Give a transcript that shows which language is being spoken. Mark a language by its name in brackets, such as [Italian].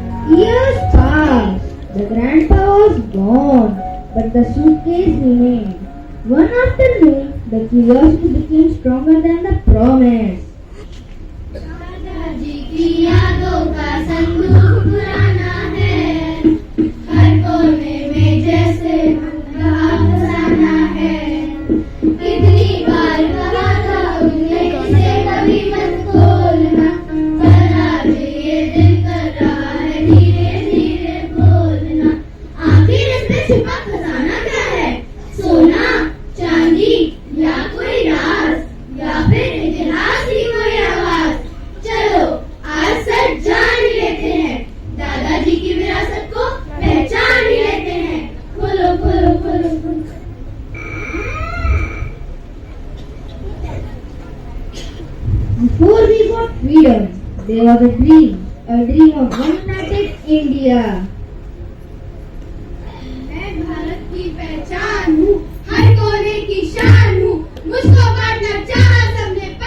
[English] Years passed. The grandpa was gone, but the suitcase remained. One afternoon, the curiosity became stronger than the promise. [Hindi] दादाजी की यादों का संदूक पुराना है, हर कोने में जैसे फसाना है. कितनी बार कहा था उन्हें इसे कभी मत खोलना, पर आज ये दिल कर रहा है धीरे धीरे बोलना. आखिर इसमें छुपा खजाना क्या है? सोना, चांदी या कोई राज, या फिर इतिहास की कोई आवाज? चलो आज सच जान ही लेते हैं, दादाजी की विरासत को पहचान ही लेते हैं. खोलो खोलो खोलो खोलो. [English] Before we got freedom, there was a dream of one united India. [Hindi] मैं भारत की पहचान हूँ, हर कोने की शान हूँ, मुझको बांटना चाहा सबने.